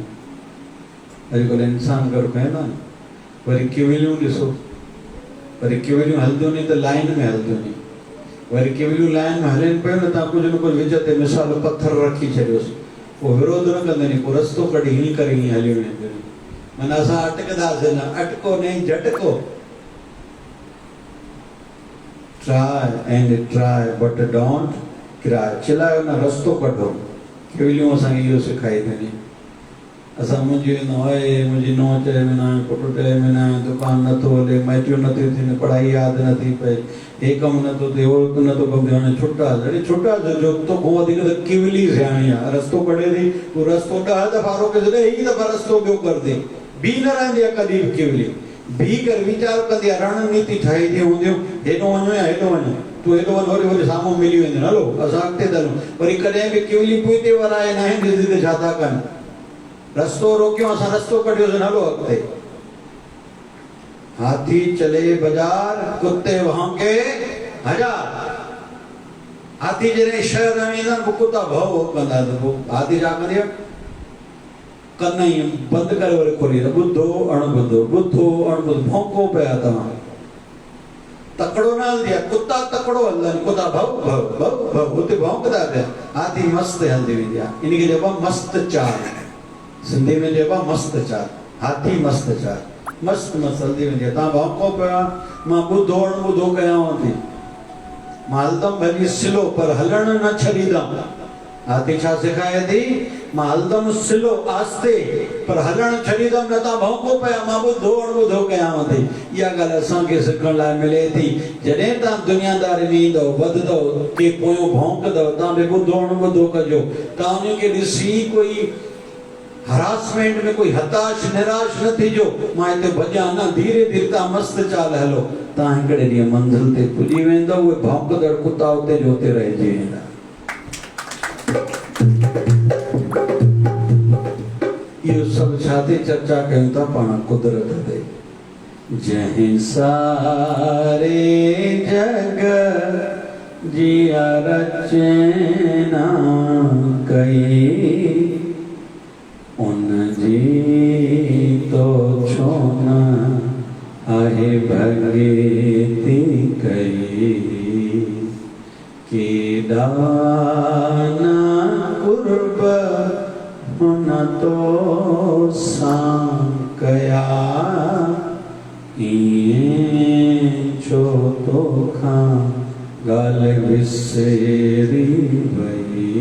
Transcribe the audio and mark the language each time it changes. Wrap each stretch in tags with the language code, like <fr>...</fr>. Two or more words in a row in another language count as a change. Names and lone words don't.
<sd>अॼुकल्ह इंसान गॾु खाईंदा आहिनि। वरी किविलियूं ॾिसो, वरी किविलियूं हलंदियूं नी त लाइन में हलंदियूं नी। वरी किविलियूं लाइन में हलनि पियूं न, तव्हां कुझु न कुझु विच ते मिसाल पथर रखी छॾियोसि, पोइ विरोध न कंदा नी, पोइ रस्तो कढी हीअं करे हीअं हलियूं वेंदियूं नी। माना असां अटकंदासीं न,</sd> <hi>अटको नहीं झटको।</hi> <en>Try and try but don't cry.</en> <sd>चिल्लायो न, रस्तो कढो। किविलियूं असांखे इहो सेखारींदियूं नी। असां मुंहिंजी वेंदो आहे, मुंहिंजी नूंहं चए में न आहे, पुटु चए में न आहे, दुकानु नथो हले, माइटियूं नथियूं थियनि, पढ़ाई यादि नथी पए, हे कमु नथो थिए, उहो नथो कमु थिए, हाणे छुटासीं। अरे छुटासीं जो तोखां वधीक त किविली सियाणी आहे, रस्तो कढे थी, तूं रस्तो 10 दफ़ा रोके छॾे, ही दफ़ा रस्तो ॿियो कर दे। बी न रहंदी आहे कॾहिं बि किविली, बी करे वीचार कंदी आहे, रणनीति ठाही थी हूंदियूं, हेॾो वञो या हेॾो वञो, तूं हेॾो वञ, वरी वरी साम्हूं मिली वेंदियूं, हलो असां अॻिते था हलूं। वरी कॾहिं बि किविली पुठिते वराए न आहिनि, ॾिसी त छा था कनि, रस्तो रोकियो, असां रस्तो कढियोसीं, हलो अॻिते।</sd> <hi>हाथी चले बाज़ार, कुत्ते भौंके हजार।</hi> <sd>हाथी जॾहिं शहर में वेंदा आहिनि, पोइ कुता भउ कंदा, त पोइ हाथी छा कंदी आहे, कन ई बंदि करे वरी खोली, ॿुधो अणॿुधो, ॿुधो अणॿुधो, भौंको पिया तव्हां। तकड़ो न हलंदी आहे, कुता तकड़ो हलंदा आहिनि, कुता भउ भउ भउ भउ हुते भौंकदा पिया। हाथी मस्तु हलंदी वेंदी आहे, इनखे चइबो आहे मस्त चाल। सिंधी में चइबो आहे मस्त चाल, हाथी मस्त चाल, मस्तु मस्तु हलंदी वेंदी आहे। तव्हां भौंको पिया, मां ॿुधो अणॿुधो कयांव थी, मां हलंदमि भली सिलो, पर हलण न छॾींदमि। हाथी छा सेखारे थी, मां हलदम सिलो आस्ते पर हलण छॾींदमि न तव्हां भौंको पिया मां ॿुधो अणॿुधो कयांव थी। इहा ॻाल्हि असांखे सिखण लाइ मिले थी। जॾहिं तव्हां दुनियादारी में ईंदव वधंदव के पोयों भौंकदव तव्हां बि ॿुधो अणॿुधो कजो। तव्हां उनखे ॾिसी कोई हरासमेंट में कोई हताश निराश न थीजो मां हिते भॼां न। धीरे धीरे तव्हां मस्त चाल हलो तव्हां हिकिड़े ॾींहुं मंज़िल ते पुॼी वेंदव। उहे भौंकदड़ कुता उते जो उते रहिजी वेंदा। इहो सभु छा ते चर्चा कयूं था पाण कुदरत ते। जंहिं सारे जग जिया रचना कई उन जी तो छो न आहे भॻती कई केॾा न कुर्ब हुन तो सां कया ईअं छो तोखां ॻाल्हि विसरी वई।</sd>